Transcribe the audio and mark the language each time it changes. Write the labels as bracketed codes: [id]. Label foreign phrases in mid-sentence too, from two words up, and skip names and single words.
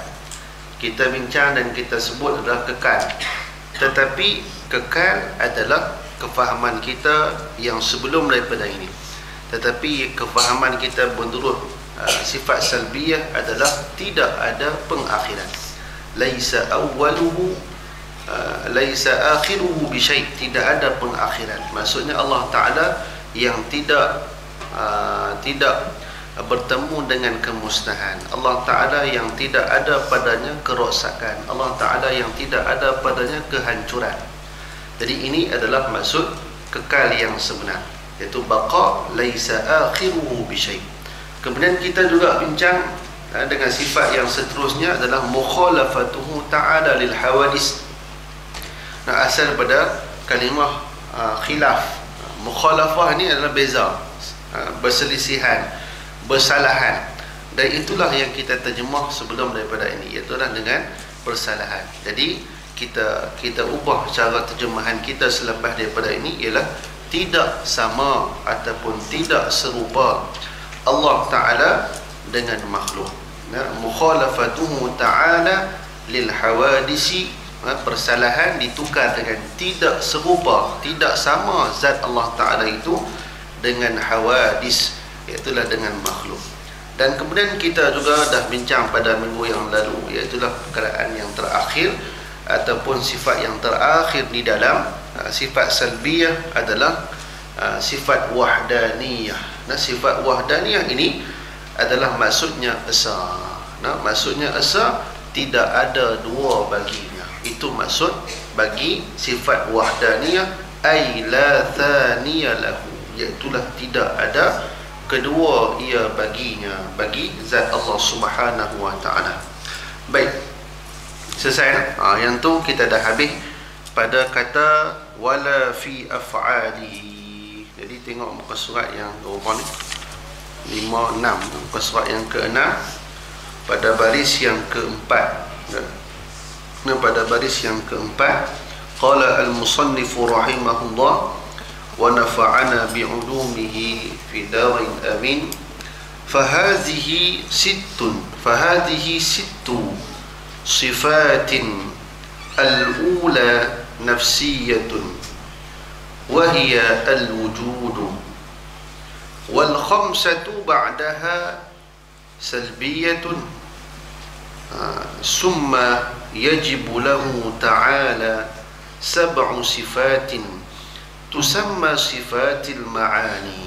[ms] Kita bincang dan kita sebut adalah kekal. Tetapi kekal adalah kefahaman kita yang sebelum daripada ini. Tetapi kefahaman kita menurut sifat salbiyah adalah tidak ada pengakhiran. [ar] ليس أوله ليس آخره بشيء, [ms] tidak ada pengakhiran. Maksudnya Allah Ta'ala yang tidak bertemu dengan kemusnahan. Allah Ta'ala yang tidak ada padanya kerosakan. Allah Ta'ala yang tidak ada padanya kehancuran. Jadi ini adalah maksud kekal yang sebenar, iaitu [ar] بقاء ليس آخره بشيء. [ms] Kemudian kita juga bincang dengan sifat yang seterusnya adalah [ar] مخالفته تعالى للحوادث. [ms] Asal pada kalimah khilaf. Mukhalafah ni adalah beza. berselisihan, bersalahan. Dan itulah yang kita terjemah sebelum daripada ini, iaitu dengan bersalahan. Jadi kita ubah cara terjemahan kita selepas daripada ini ialah tidak sama ataupun tidak serupa Allah Ta'ala dengan makhluk. [ar] مخالفته تعالى للحوادث, [ms] persalahan ditukar dengan tidak serupa, tidak sama zat Allah Ta'ala itu dengan hawadis, iaitulah dengan makhluk. Dan kemudian kita juga dah bincang pada minggu yang lalu, iaitulah perkaraan yang terakhir ataupun sifat yang terakhir di dalam sifat salbiyah adalah sifat wahdaniyah. Sifat wahdaniyah ini adalah maksudnya esa. Maksudnya esa, tidak ada dua baginya. Itu maksud bagi sifat wahdaniyah, [ar] أي لا ثاني له, [ms] iaitulah tidak ada kedua ia baginya, bagi zat Allah [ar] سبحانه وتعالى. [ms] Baik, selesai. Yang tu kita dah habis pada kata [ar] ولا في أفعاله. [ms] Jadi tengok muka surat yang berapa ni, 5, 6, muka surat yang ke-6 pada baris yang ke-4. Pada baris yang ke-4, [ar] قال المصنف رحمه الله ونفعنا بعلومه في الدارين آمين. فهذه ست صفات الأولى نفسية وهي الوجود والخمسة بعدها سلبية ثم يجب له تعالى سبع صفات تسمى صفات المعاني.